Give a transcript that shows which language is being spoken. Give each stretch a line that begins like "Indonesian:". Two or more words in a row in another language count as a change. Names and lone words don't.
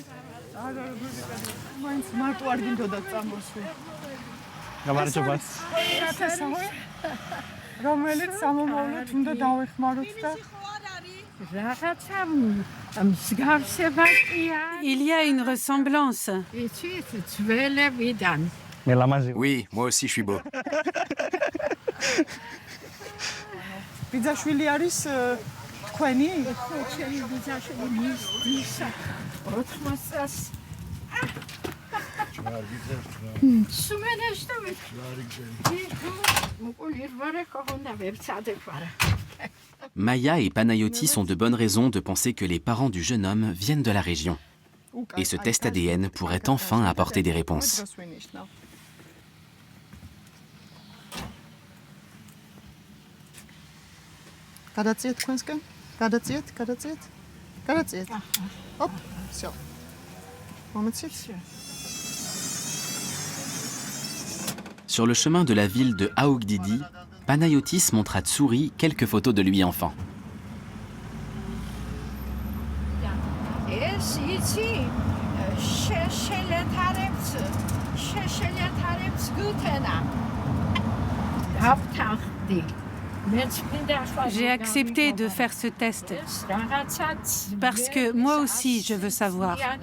French: Il y a une ressemblance. Oui, moi aussi je suis beau.
Georgian: ბიძაშვილი არის თქვენი?
French: Maya et Panayotis ont de bonnes raisons de penser que les parents du jeune homme viennent de la région. Et ce test ADN pourrait enfin apporter des réponses.
Georgian: გადაწიეთ თქვენსკენ? გადაწიეთ. Hop, всё. მომეცით?
French: Sur le chemin de la ville de Augdidi, Panayotis montre à Tsouri quelques photos de lui enfant. J'ai accepté de faire ce test parce que moi aussi je veux savoir.